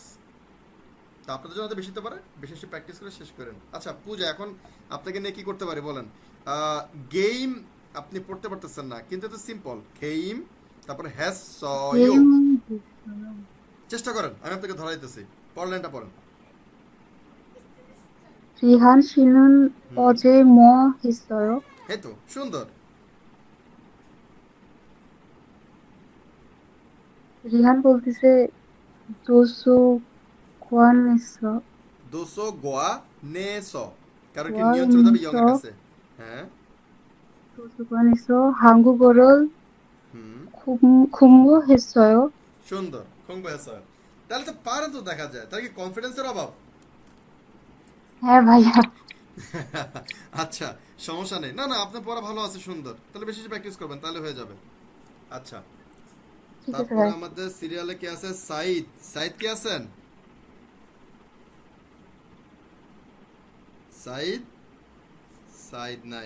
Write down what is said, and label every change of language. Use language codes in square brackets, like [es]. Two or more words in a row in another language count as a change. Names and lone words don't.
[bn] তা আপনাদের জন্য বেশি হতে পারে, বেশি বেশি প্র্যাকটিস করে শেষ করেন। আচ্ছা পূজা, এখন আপনাকে নিয়ে কি করতে পারি বলেন? গেম আপনি পড়তে পারতেছেন না, কিন্তু এটা সিম্পল। গেম, তারপরে হ্যাজ সয়ো। [ko] 게임했어요. [bn] চেষ্টা করেন, আমি আপনাকে ধরাইতেছি। পড়লেনটা পড়েন। [ko] 리한 씨는 হুম। 어제 뭐 했어요? [bn] এই তো সুন্দর। রিহান বলতেছে 도서관에서 দোসো গোয়া নে স, কারণ কি নিয়ন চলে যাবে ইয়ং এর [ko] 관에서 [bn] কাছে। হ্যাঁ। [ko] 도서관에서 한국어를 হুম। 공부했어요. [bn] সুন্দর, খুব ভালো। তাহলে তো পারেন তো, দেখা যায়। তাহলে কি কনফিডেন্সের অভাব? হ্যাঁ ভাইয়া। আচ্ছা, সমস্যা নেই। না না, আপনার পড়া ভালো আছে, সুন্দর। তাহলে বেশি বেশি প্র্যাকটিস করবেন, তাহলে হয়ে যাবে। আচ্ছা, ঠিক আছে তারপরে ভাই। আমাদের সিরিয়ালে কে আছে? সাইদ। সাইদ কে আছেন? সাইদ, সাইদ নাই।